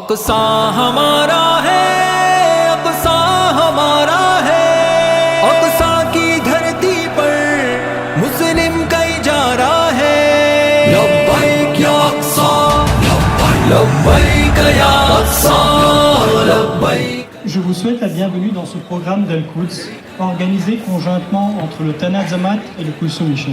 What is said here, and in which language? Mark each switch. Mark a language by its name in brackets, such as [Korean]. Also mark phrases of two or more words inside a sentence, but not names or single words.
[Urdu] اقصیٰ ہمارا ہے، اقصیٰ ہمارا ہے، اقصیٰ کی دھرتی پر مسلم کئی جا رہا ہے. [Arabic] لبيك يا أقصى، لبيك يا أقصى، لبيك. [French] Je vous souhaite la bienvenue dans ce programme d'Al-Quds, organisé conjointement entre le Tanazamat et le Kulsum Mission.